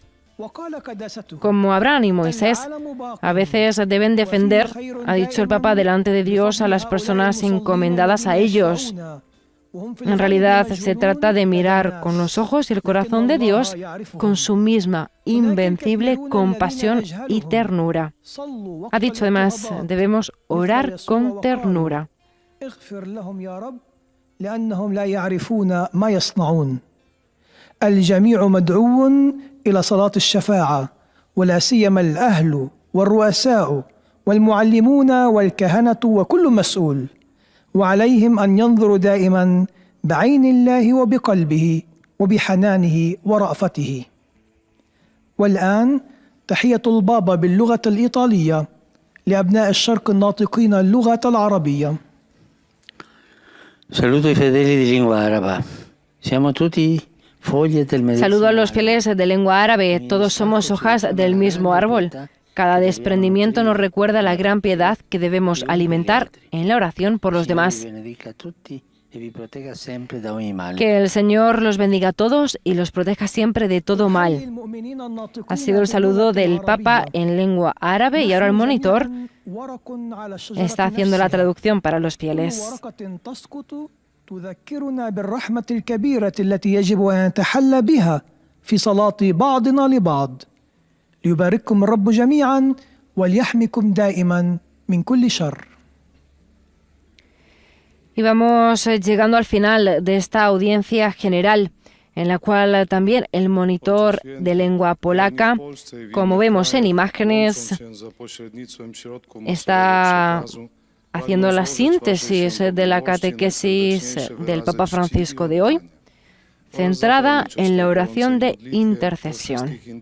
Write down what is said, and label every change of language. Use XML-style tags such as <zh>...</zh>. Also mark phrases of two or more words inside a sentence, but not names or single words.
<es>Como Abraham y Moisés, a veces deben defender, ha dicho el Papa, delante de Dios a las personas encomendadas a ellos. En realidad se trata de mirar con los ojos y el corazón de Dios con su misma invencible compasión y ternura. Ha dicho además, debemos orar con ternura.</es> <ar>الجميع مدعو إلى صلاة الشفاعة ولا سيما الأهل والرؤساء والمعلمون والكهنة وكل مسؤول، وعليهم أن ينظروا دائما بعين الله وبقلبه وبحنانه ورأفته. والآن تحية البابا باللغة الإيطالية لأبناء الشرق الناطقين اللغة العربية.</ar> <it>Saludo i fedeli di lingua araba. Siamo tutti foglie del medesimo</it> <es>Saludo a los fieles de lengua árabe. Todos somos hojas del mismo árbol. Cada desprendimiento nos recuerda la gran piedad que debemos alimentar en la oración por los demás. Que el Señor los bendiga a todos y los proteja siempre de todo mal. Ha sido el saludo del Papa en lengua árabe y ahora el monitor está haciendo la traducción para los fieles.</es> <ar>تذكرنا بالرحمة الكبيرة التي يجب أن نتحلى بها في صلاة بعضنا لبعض ليبارككم الرب جميعا وليحميكم دائما من كل شر.</ar> <es>Y vamos llegando al final de esta audiencia general, en la cual también el monitor de lengua polaca, como vemos en imágenes, está haciendo la síntesis de la catequesis del Papa Francisco de hoy, centrada en la oración de intercesión.</es>